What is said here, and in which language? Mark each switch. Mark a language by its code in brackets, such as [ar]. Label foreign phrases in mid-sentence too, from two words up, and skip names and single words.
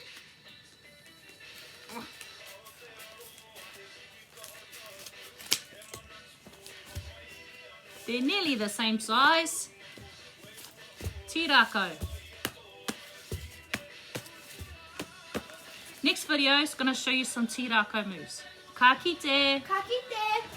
[en] They're nearly the same size. Tī Rākau. Next video is going to show you some Tī Rākau moves. [mi] Ka kite! Ka kite!